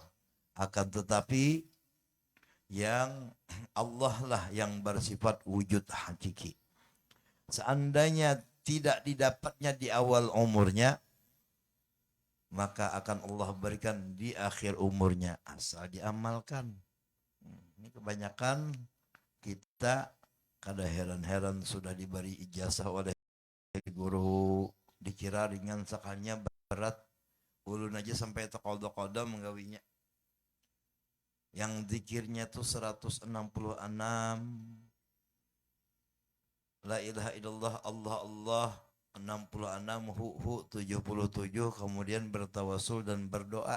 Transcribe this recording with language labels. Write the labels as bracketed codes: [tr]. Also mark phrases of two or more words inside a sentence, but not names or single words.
[id] Akan tetapi yang Allah lah yang bersifat wujud hakiki. Seandainya tidak didapatnya di awal umurnya, maka akan Allah berikan di akhir umurnya, asal diamalkan. [bjn] Ini kebanyakan kita kada heran-heran sudah diberi ijazah oleh guru, dikira ringan sekalinya berat, ulun aja sampai terkodo-kodo menggawinya. Yang zikirnya tuh 166, [ar] la ilaha illallah, [bjn] Allah Allah 66, hu 77, kemudian bertawasul dan berdoa.